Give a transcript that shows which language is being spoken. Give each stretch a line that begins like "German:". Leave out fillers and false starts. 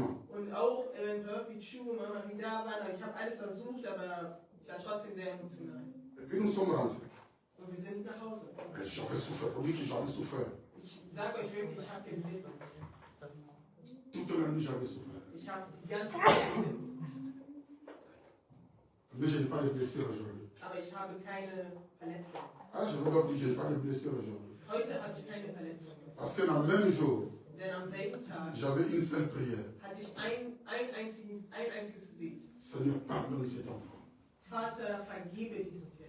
German: Und auch Burpee Chew, Mama, die da waren, ich habe alles versucht, aber ich war trotzdem sehr emotional.
French: Et puis nous sommes rentrés.
German: Und wir sind nach Hause.
French: J'avais souffert. Oui, que j'avais souffert.
German: Ich sage euch wirklich, ich habe gelitten.
French: Toute la nuit, j'avais souffert.
German: Ich habe die ganze Zeit gelitten.
French: Mais je n'ai pas de blessures aujourd'hui.
German: Aber ich habe keine Verletzung.
French: Ah, je ne veux pas dire que je n'ai pas de blessures aujourd'hui.
German: Heute habe ich keine Verletzung.
French: Parce que dans le même jour,
German: Denn am selben Tag
French: j'avais une seule prière.
German: hatte ich ein einziges Gebet.
French: Seigneur, pardonne cet enfant.
German: Vater, vergebe diesem Kind.